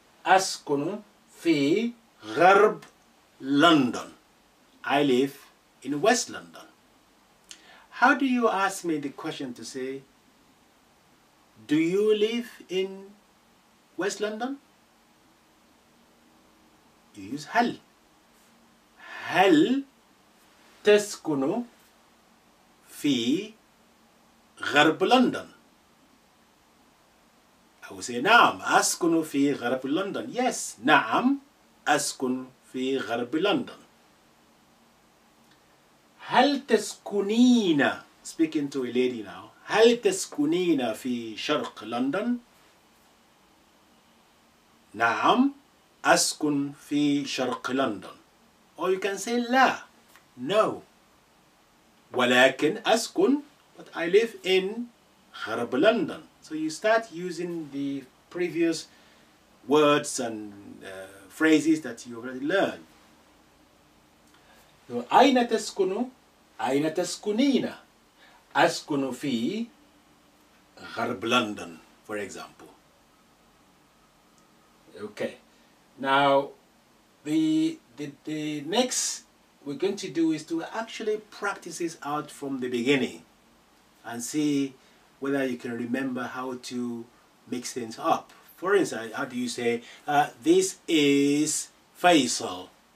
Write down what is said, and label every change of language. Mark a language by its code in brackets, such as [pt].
[ar] Askunu fi Gharb London. [en] I live in West London. How do you ask me the question to say, do you live in West London? You use hal. [ar] Hal تسكن في غرب لندن. [en] I will say [ar] نعم أسكن في غرب لندن. [en] Yes, [ar] نعم أسكن في غرب لندن. هل تسكنين, [en] speaking to a lady now, [ar] هل تسكنين في شرق لندن؟ نعم أسكن في شرق لندن. [en] Or you can say لا. No. [ar] ولكن أسكن, [en] but I live in غرب London. So you start using the previous words and phrases that you already learned. [ar] So, أين تسكن؟ أين تسكنين؟ أسكن في غرب London, [en] for example. Okay. Now, the next we're going to do is to actually practice this out from the beginning and see whether you can remember how to mix things up. For instance, how do you say, this is Faisal?